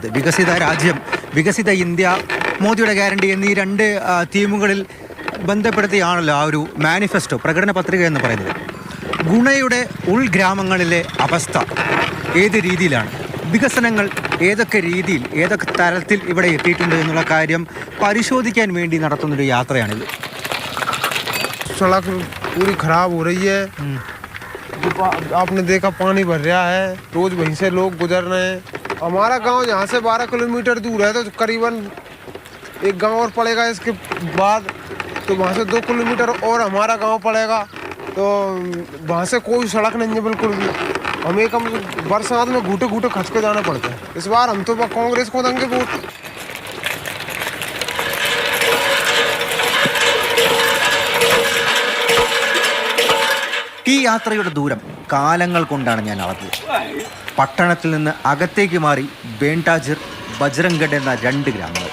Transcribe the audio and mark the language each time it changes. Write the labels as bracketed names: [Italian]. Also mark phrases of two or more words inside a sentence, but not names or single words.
[Malayalam] വികസിത രാജ്യം, വികസിത ഇന്ത്യ, മോദിയുടെ ഗ്യാരണ്ടി എന്നീ രണ്ട് തീമുകളിൽ ബന്ധപ്പെടുത്തിയാണല്ലോ ആ ഒരു മാനിഫെസ്റ്റോ, പ്രകടന പത്രിക എന്ന് പറയുന്നത്. ഗുണയുടെ ഉൾഗ്രാമങ്ങളിലെ അവസ്ഥ ഏത് രീതിയിലാണ്, വികസനങ്ങൾ ഏതൊക്കെ രീതിയിൽ, ഏതൊക്കെ തരത്തിൽ ഇവിടെ എത്തിയിട്ടുണ്ട് എന്നുള്ള കാര്യം പരിശോധിക്കാൻ വേണ്ടി നടത്തുന്നൊരു യാത്രയാണിത്. [Hindi] सड़क पूरी खराब हो रही है। आपने देखा पानी भर रहा है, रोज वहीं से लोग गुजर रहे हैं। हमारा गांव यहाँ से 12 किलोमीटर दूर है, तो करीबन एक गांव और पड़ेगा इसके बाद, तो वहाँ से 2 किलोमीटर और हमारा गांव पड़ेगा। तो वहाँ से कोई सड़क नहीं है बिल्कुल भी। हमें कम बरसात में घूटे घूटे खच के जाना पड़ता है। इस बार हम तो कांग्रेस को देंगे वोट। [Malayalam] ഈ യാത്രയുടെ ദൂരം കാലങ്ങൾ കൊണ്ടാണ് ഞാൻ അളന്നത്. പട്ടണത്തിൽ നിന്ന് അകത്തേക്ക് മാറി ബേണ്ടാജിർ, ബജ്രംഗഡ് എന്ന 2 ഗ്രാമങ്ങൾ.